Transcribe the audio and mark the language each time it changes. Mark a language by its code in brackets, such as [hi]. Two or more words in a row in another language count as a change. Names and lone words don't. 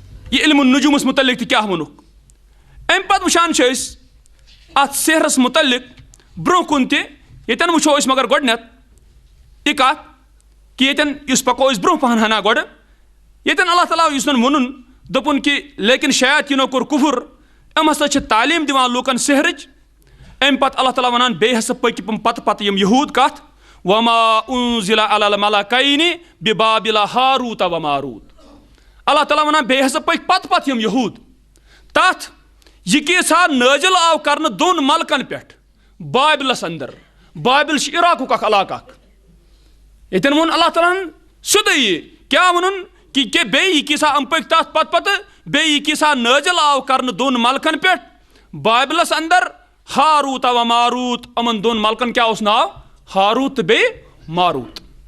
[ks] یہ [ar] علم النجومس [ks] متعلق تہ کیا ونک ام پتہ وچھان چھ أسۍ ات سحرس متعلق برو کن تہ یتن وچھو أسۍ مگر گۄڈنیتھ یہ کتھ کہ یتن اس پکو أسۍ برو پہن ہنا گۄڈٕ یتن اللہ تعالیٰ یُس وونُن دوٚپُن کہ لیکن شیاطیٖنو کوٚر کُفر ام ہسا چھِ تعلیٖم دِوان لوٗکن سحرٕچ ام پتہٕ اللہ تعالیٰ ونان بیٚیہِ ہسا پٔکۍ پتہٕ یم یہوٗد کتھ [ar] وما انزل علی الملکین ببابل ہاروت و ماروت [ks] اللہ تعالیٰ ونان بیٚیہِ ہسا پٔکۍ پتہٕ یم یہوٗد تتھ یہ کیسا نٲزِل آو کرنہٕ دۄن ملکن پٮ۪ٹھ بابلس اندر بابل چھِ عراقُک اکھ علاقہٕ اکھ یتن ووٚن اللہ تعالیٰ ہن سیودے یہ کیا ووٚنُن کہ بیٚیہِ یہ کیسا ام پٔکۍ تتھ پتہٕ بیٚیہِ یہ کیسا نٲزِل آو کرنہٕ دۄن ملکن پٮ۪ٹھ بابلس اندر ہاروت و ماروت یِمن دۄن ملکن کیا اوس ناو ہاروت تہٕ بیٚیہِ ماروت